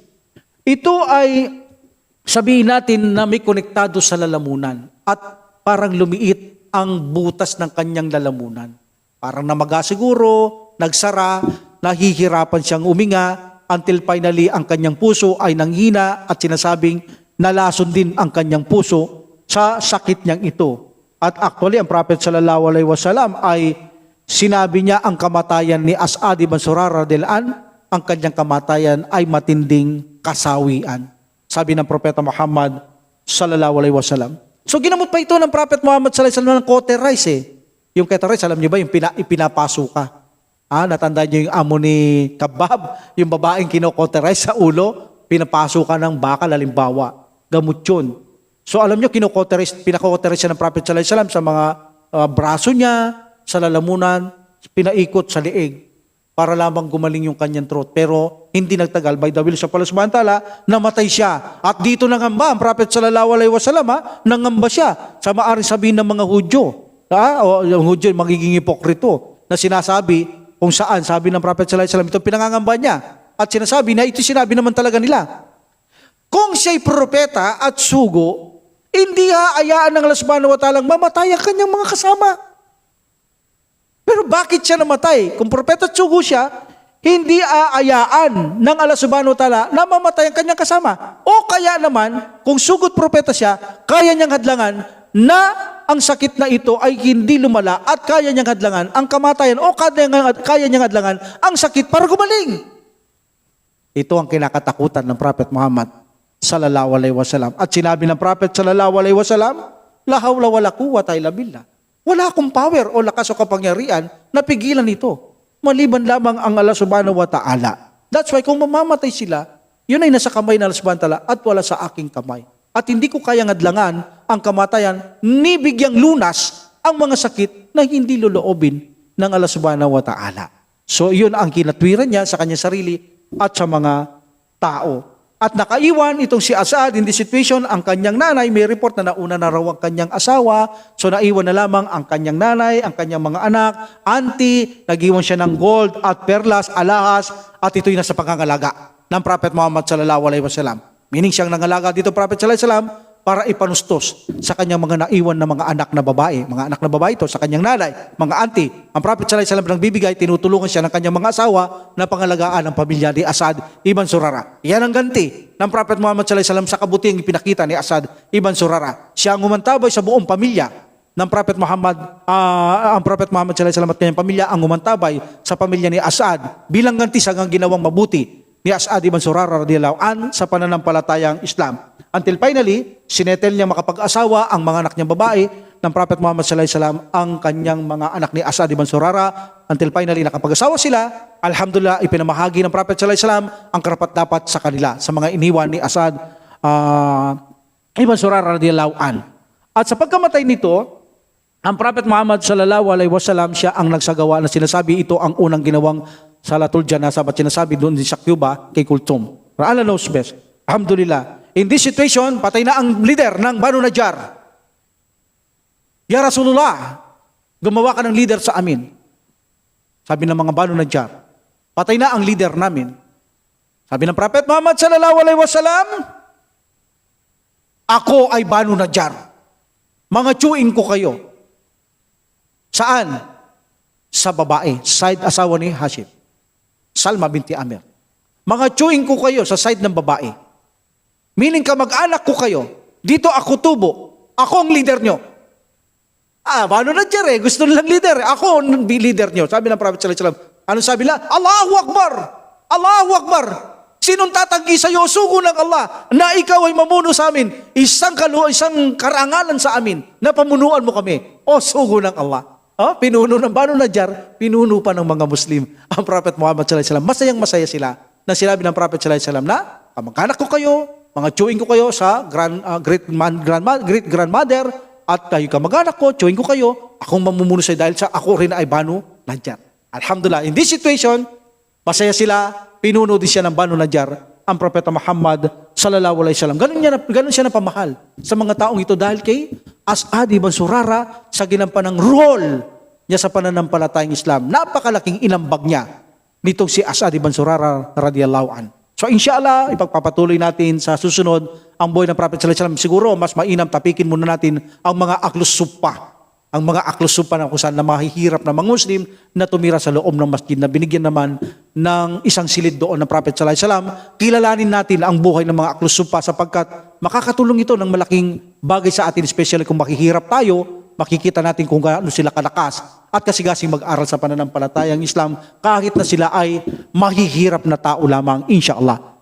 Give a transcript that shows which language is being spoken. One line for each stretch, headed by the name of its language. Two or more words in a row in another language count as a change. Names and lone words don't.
Filipino: Ito ay sabihin natin na may konektado sa lalamunan at parang lumiit ang butas ng kanyang lalamunan. Parang namaga siguro, nagsara, nahihirapan siyang uminga,
English: until finally
Filipino: ang kanyang puso ay nanghina at sinasabing nalason din ang kanyang puso sa sakit niyang ito. At actually, ang Prophet
Arabic: صلى الله عليه وسلم
Filipino: ay sinabi niya ang kamatayan ni As'ad ibn Surara
Arabic: رضي الله عن,
Filipino: ang kanyang kamatayan ay matinding kasawian. Sabi ng Propeta Muhammad
Arabic: صلى الله عليه وسلم.
Filipino: So ginamot pa ito ng Prophet Muhammad
Arabic: صلى الله عليه وسلم
Filipino: ng cauterize eh. Yung cauterize, alam niyo ba, yung ipinapaso ka. Natandaan niyo yung amo ni Kabab, yung babaeng kino-cauterize sa ulo, pinapaso ka ng bakal, halimbawa. Gamot yun. So alam niyo, pinaka-cauterize siya ng Prophet
Arabic: صلى الله عليه وسلم
Filipino: sa mga braso niya, sa lalamunan, pinaikot sa liig, para lamang gumaling yung kanyang throat. Pero hindi nagtagal,
English: by the will sa Allah
Arabic: سبحانه وتعالى,
Filipino: namatay siya. At dito nangamba ang Prophet
Arabic: صلى الله عليه وسلم,
Filipino: nangamba siya sa maaring sabihin ng mga Hudyo. O yung Hudyo, magiging hipokrito, na sinasabi kung saan, sabi ng Prophet
Arabic: صلى الله عليه وسلم,
Filipino: ito pinangangamba niya. At sinasabi na ito sinabi naman talaga nila. Kung siya'y propeta at sugo, hindi haayaan ng Allah
Arabic: سبحانه وتعالى
Filipino: mamatay ang kanyang mga kasama. Pero bakit siya namatay? Kung propeta at sugo siya, hindi aayaan ng Allah
Arabic: سبحانه وتعالى
Filipino: na mamatay ang kanyang kasama. O kaya naman, kung sugot propeta siya, kaya niyang hadlangan na ang sakit na ito ay hindi lumala at kaya niyang hadlangan ang kamatayan o kaya niyang hadlangan ang sakit para gumaling. Ito ang kinakatakutan ng Prophet Muhammad
Arabic: صلى الله عليه وسلم.
Filipino: At sinabi ng Prophet
Arabic: صلى الله عليه وسلم, لا حول ولا قوة إلا بالله.
Filipino: Wala akong power o lakas o kapangyarihan na pigilan ito. Maliban lamang ang Allah
Arabic: سبحانه وتعالى.
English: That's why
Filipino: kung mamamatay sila, yun ay nasa kamay ng Allah
Arabic: سبحانه وتعالى
Filipino: at wala sa aking kamay. At hindi ko kayang adlangan ang kamatayan ni bigyang lunas ang mga sakit na hindi loloobin ng Allah
Arabic: سبحانه وتعالى.
Filipino: So yun ang kinatwiran niya sa kanyang sarili at sa mga tao. At nakaiwan itong si As'ad
English: in this situation,
Filipino: ang kanyang nanay, may report na nauna na raw ang kanyang asawa, so naiwan na lamang ang kanyang nanay, ang kanyang mga anak, auntie, nag-iwan siya ng gold at perlas, alahas, at ito'y nasa pangangalaga ng Prophet Muhammad
Arabic: صلى الله عليه وسلم.
Filipino: Meaning siyang nangalaga dito Prophet
Arabic: صلى الله عليه وسلم
Filipino: para ipanustos sa kanyang mga naiwan na mga anak na babae. Mga anak na babae ito sa kanyang nanay, mga auntie. Ang Prophet
Arabic: صلى الله عليه وسلم
Filipino: nang bibigay, tinutulungan siya ng kanyang mga asawa na pangalagaan ang pamilya ni As'ad ibn Surara. Yan ang ganti ng Prophet Muhammad
Arabic: صلى الله عليه وسلم
Filipino: sa kabutiang ipinakita ni As'ad ibn Surara. Siya ang umantabay sa buong pamilya ng Prophet Muhammad, ang Prophet Muhammad
Arabic: صلى الله عليه وسلم
Filipino: at kanyang pamilya ang umantabay sa pamilya ni As'ad bilang ganti sa ginawang mabuti ni As'ad ibn Surara
Arabic: رضي الله عن
Filipino: sa pananampalatayang Islam.
English: Until finally,
Filipino: sinetel niya makapag-asawa ang mga anak niyang babae ng Prophet Muhammad
Arabic: صلى الله عليه وسلم
Filipino: ang kanyang mga anak ni As'ad ibn Surara.
English: Until finally,
Filipino: nakapag-asawa sila, alhamdulillah, ipinamahagi ng Prophet
Arabic: صلى الله عليه وسلم
Filipino: ang karapat-dapat sa kanila, sa mga iniwan ni As'ad ibn Surara
Arabic: رضي الله عن.
Filipino: At sa pagkamatay nito, ang Prophet Muhammad
Arabic: صلى الله عليه وسلم
Filipino: siya ang nagsagawa na sinasabi ito ang unang ginawang
Arabic: صلاة الجنازة
Filipino: at sinasabi doon din sa Cuba kay Kultum.
English: Allah knows best. Alhamdulillah. In this situation,
Filipino: patay na ang leader ng Banu Najjar.
Arabic: يا رسول الله,
Filipino: gumawa ka ng leader sa amin. Sabi ng mga Banu Najjar, patay na ang leader namin. Sabi ng Prophet Muhammad
Arabic: صلى الله عليه وسلم,
Filipino: ako ay Banu Najjar. Mga tsuin ko kayo. Saan? Sa babae, side asawa ni Hashim. Salma binti Amir. Mga tsuin ko kayo sa side ng babae. Meaning kamag-anak ko kayo. Dito ako tubo. Ako ang leader nyo. Banu Najjar gusto nilang leader. Ako ang leader nyo. Sabi ng Prophet
Arabic: صلى الله عليه وسلم,
Filipino: ano sabi nila?
Arabic: الله أكبر! الله أكبر!
Filipino: Sinong tatanggi sa iyo? Sugo ng Allah na ikaw ay mamuno sa amin. Isang karangalan sa amin na pamunuan mo kami. O sugo ng Allah. Pinuno ng Banu Najjar, pinuno pa ng mga Muslim. Ang Prophet Muhammad
Arabic: صلى الله عليه وسلم,
Filipino: masayang-masaya sila na sinabi ng Prophet
Arabic: صلى الله عليه وسلم
Filipino: na kamag-anak ko kayo, mga tsuing ko kayo sa
English: great grandmother,
Filipino: at kayo kamag-anak ko, tsuing ko kayo, akong mamumuno sa dahil sa ako rin ay Banu Najjar. Alhamdulillah,
English: in this situation,
Filipino: masaya sila, pinuno din siya ng Banu Najjar, ang Propeta Muhammad
Arabic: صلى الله عليه وسلم.
Filipino: Ganun siya napamahal sa mga taong ito dahil kay As'ad ibn Zurara sa ginampanang role niya sa pananampalatayang Islam. Napakalaking inambag niya nitong si As'ad ibn Zurara
Arabic: رضي الله عن.
Filipino: So inshallah, ipagpapatuloy natin sa susunod ang buhay ng Prophet
Arabic: صلى الله عليه وسلم.
Filipino: Siguro mas mainam tapikin muna natin ang mga
Arabic: أهل الصفة.
Filipino: Ang mga
Arabic: أهل الصفة
Filipino: na kung saan na mahihirap na mga Muslim na tumira sa loob ng masjid na binigyan naman ng isang silid doon ng Prophet
Arabic: صلى الله عليه وسلم.
Filipino: Kilalanin natin ang buhay ng mga
Arabic: أهل الصفة
Filipino: sapagkat makakatulong ito ng malaking bagay sa atin, especially kung makihirap tayo, makikita natin kung gaano sila kalakas at kasigasing mag-aral sa pananampalatayang Islam kahit na sila ay mahihirap na tao lamang, insyaAllah.